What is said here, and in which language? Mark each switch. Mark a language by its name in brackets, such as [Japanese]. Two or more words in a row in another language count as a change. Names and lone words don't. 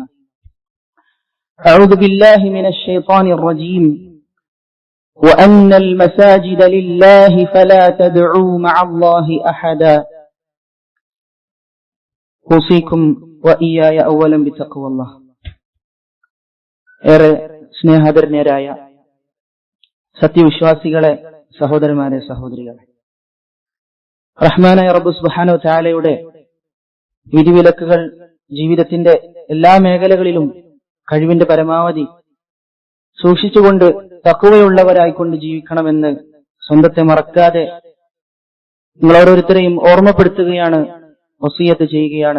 [Arabic] أعوذ بالله من الشيطان الرجيم. وأن المساجد لله فلا تدعوا مع الله أحدا. أوصيكم وإياي أولا بتقوى الله. [Malayalam] ഏറെ സ്നേഹധന്യരായ സത്യവിശ്വാസികളെ, സഹോദരന്മാരെ, സഹോദരികളെ, റഹ്മാനായ റബ്ബ് [Arabic] سبحانه وتعالى [Malayalam] വിധിവിലക്കുകൾ ജീവിതത്തിന്റെ എല്ലാ മേഖലകളിലും കഴിവിന്റെ പരമാവധി സൂക്ഷിച്ചുകൊണ്ട് തഖ്വയുള്ളവരായിക്കൊണ്ട് ജീവിക്കണമെന്ന് സ്വന്തത്തെ മറക്കാതെ നിങ്ങൾ ഓരോരുത്തരെയും ഓർമ്മപ്പെടുത്തുകയാണ്, വസിയത്ത് ചെയ്യുകയാണ്.